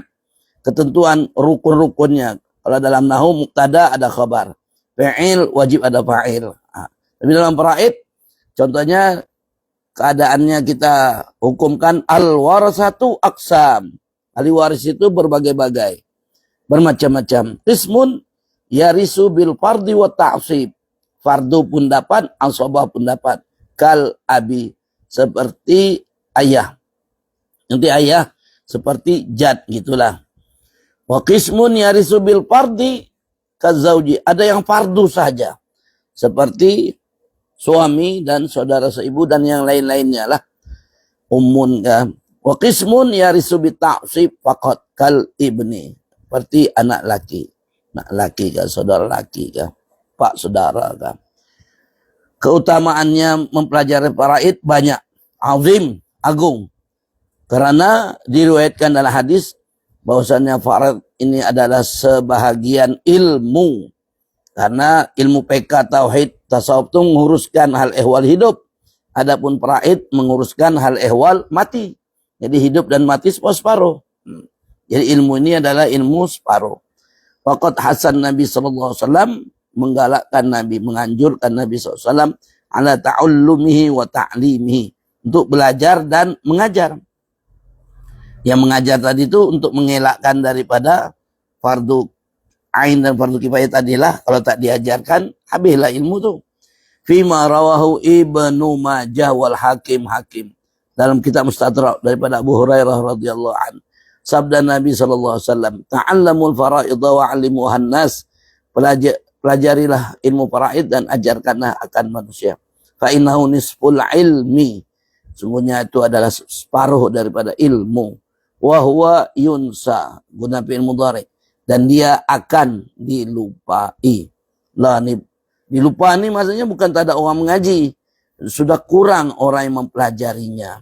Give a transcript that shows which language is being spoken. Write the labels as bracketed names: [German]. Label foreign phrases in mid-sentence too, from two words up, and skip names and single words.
[Malay] Ketentuan rukun-rukunnya. Kalau dalam nahu mubtada ada khabar. Fa'il wajib ada fa'il. Tapi dalam paraid, contohnya keadaannya kita hukumkan [Arabic] الورثة أقسام. [Malay] Ahli waris itu berbagai-bagai, bermacam-macam. [Arabic] قسم يرث بالفرض وتعصيب. [Malay] Fardu pun dapat, asabah pun dapat. [Arabic] كالأب, [Malay] seperti ayah. Nanti ayah seperti jad, gitulah. [Arabic] وقسم يرث بالفرض كالزوج, [Malay] ada yang fardu saja, seperti suami dan saudara seibu dan yang lain-lainnya lah. Ummun kan. [Arabic] وقسم يرث بتعصيب فقط كالابن, [Malay] seperti anak laki. Anak laki kan, saudara laki kan, pak saudara kan. Keutamaannya mempelajari faraid banyak, azim, agung. Karena diriwayatkan dalam hadis bahwasanya faraid ini adalah sebahagian ilmu. Karena ilmu PK, tauhid, tasawuf itu menguruskan hal ehwal hidup. Adapun faraid menguruskan hal ehwal mati. Jadi hidup dan mati separuh. Jadi ilmu ini adalah ilmu separuh. Waqat Hasan Nabi SAW menggalakkan Nabi, menganjurkan Nabi SAW [Arabic] على تعلمه وتعليمه, [Malay] untuk belajar dan mengajar. Yang mengajar tadi itu untuk mengelakkan daripada fardu ain dan fardu kifayah tadilah. Kalau tak diajarkan, habislah ilmu tu. [Arabic] فيما رواه ابن ماجه والحاكم [Malay] dalam kitab Mustadrak daripada Abu Hurairah [Arabic] رضي الله عن. [Malay] Sabda Nabi SAW, [Arabic] تعلموا الفرائض وعلموها الناس. [Malay] Pelajarilah ilmu faraid dan ajarkanlah akan manusia. [Arabic] فإنه نصف العلم. [Malay] Sungguhnya itu adalah separuh daripada ilmu. [Arabic] وهو ينسى, [Malay] guna [Arabic] فعل مضارع, [Malay] dan dia akan dilupai. Lah ni dilupa ni maksudnya bukan tak ada orang mengaji, sudah kurang orang yang mempelajarinya.